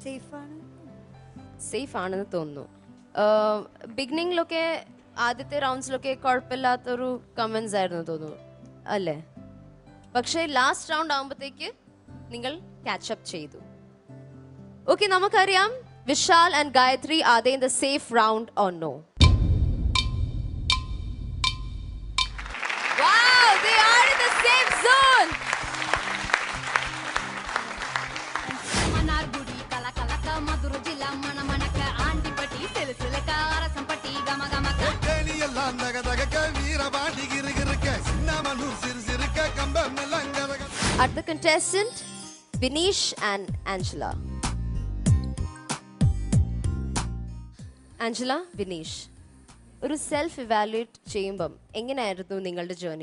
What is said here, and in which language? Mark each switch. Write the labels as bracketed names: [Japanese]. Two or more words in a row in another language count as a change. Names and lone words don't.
[Malayalam] സേഫ് ആണെന്ന് തോന്നുന്നു. ബിഗിനിങ്ങിലൊക്കെ ആദ്യത്തെ റൗണ്ട്സിലൊക്കെ കുഴപ്പമില്ലാത്തൊരു കമന്റ്സ് ആയിരുന്നു തോന്നുന്നു അല്ലേ? പക്ഷേ [English] last round [Malayalam] ആകുമ്പോഴത്തേക്ക് നിങ്ങൾ ക്യാച്ചപ്പ് ചെയ്തു. [English] ഓക്കെ, നമുക്കറിയാം വിശാൽ ആൻഡ് ഗായത്രി are they in the safe round or no? Wow, they are in the safe zone. [Tamil] மன்னார்குடி கல கலக்க மதுர ஜில்லா மன மனக்க ஆண்டிபட்டி சில சிலக்க ராசிபட்டி கம கமக்க எல்லாம் தக தகக்க வீரபாண்டி கிருகிருக்க சின்னமனூர் சிறு சிறுக்க கம்பம் எல்லாம் [English] At the contestant, Vinesh and Angela. Angela, Vinesh. [Malayalam] ഒരു [English] self evaluate [Malayalam] ചെയ്യുമ്പം എങ്ങനെയായിരുന്നു നിങ്ങളുടെ ജേർണി?